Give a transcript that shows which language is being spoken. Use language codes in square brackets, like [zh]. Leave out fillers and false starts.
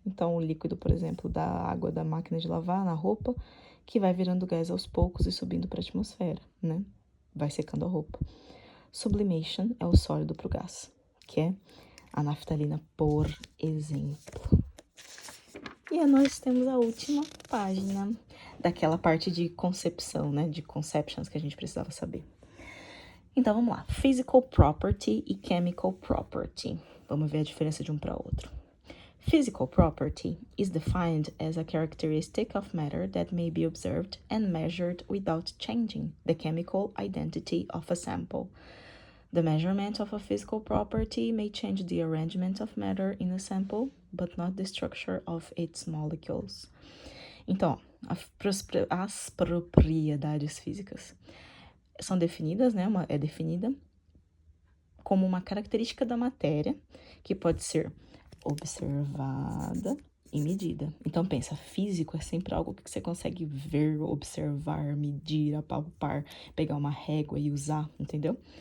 [pt] Então, o líquido, por exemplo, da água da máquina de lavar na roupa, que vai virando gás aos poucos e subindo para a atmosfera, né? Vai secando a roupa. Sublimation é o sólido para o gás, que é a naftalina, por exemplo. E nós temos a última página daquela parte de concepção, né? De conceptions que a gente precisava saber. Então, vamos lá. [en] Physical property e chemical property. [pt] Vamos ver a diferença de um para outro. [en] Physical property is defined as a characteristic of matter that may be observed and measured without changing the chemical identity of a sample. The measurement of a physical property may change the arrangement of matter in a sample, but not the structure of its molecules. [pt] Então, as propriedades físicas são definidas, né? É definida como uma característica da matéria que pode ser observada e medida. Então, pensa, físico é sempre algo que você consegue ver, observar, medir, apalpar, pegar uma régua e usar, entendeu?